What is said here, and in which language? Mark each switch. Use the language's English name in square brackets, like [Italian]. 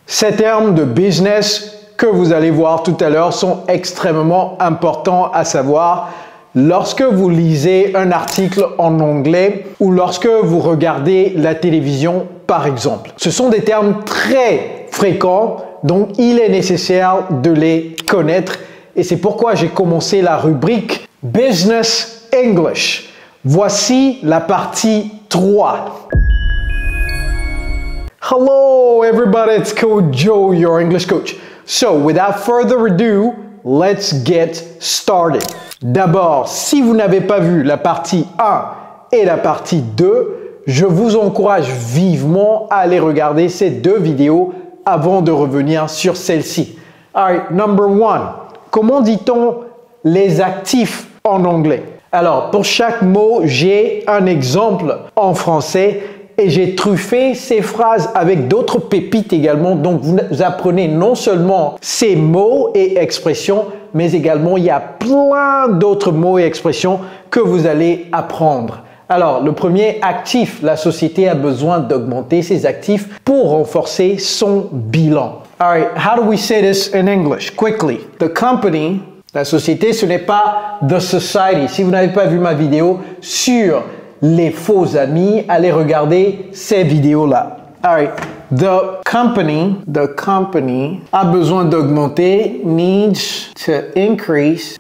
[French] Ces termes de business que vous allez voir tout à l'heure sont extrêmement importants à savoir lorsque vous lisez un article en anglais ou lorsque vous regardez la télévision par exemple. Ce sont des termes très fréquents, donc il est nécessaire de les connaître et c'est pourquoi j'ai commencé la rubrique Business English. Voici la partie 3. [English] Hello everybody, it's Coach Joe, your English coach. So without further ado, let's get started. [French] D'abord, si vous n'avez pas vu la partie 1 et la partie 2, je vous encourage vivement à aller regarder ces deux vidéos avant de revenir sur celle-ci. [English] Alright, number 1. [French] Comment dit-on les actifs en anglais? Alors, pour chaque mot, j'ai un exemple en français et j'ai truffé ces phrases avec d'autres pépites également. Donc, vous apprenez non seulement ces mots et expressions, mais également il y a plein d'autres mots et expressions que vous allez apprendre. Alors, le premier, actif. La société a besoin d'augmenter ses actifs pour renforcer son bilan. [English] All right, how do we say this in English? Quickly. The company, [French] la société, ce n'est pas [English] the society. [French] Si vous n'avez pas vu ma vidéo sur les faux amis, allez regarder ces vidéos-là. [English] All right. The company [French] a besoin d'augmenter, [English] needs to increase.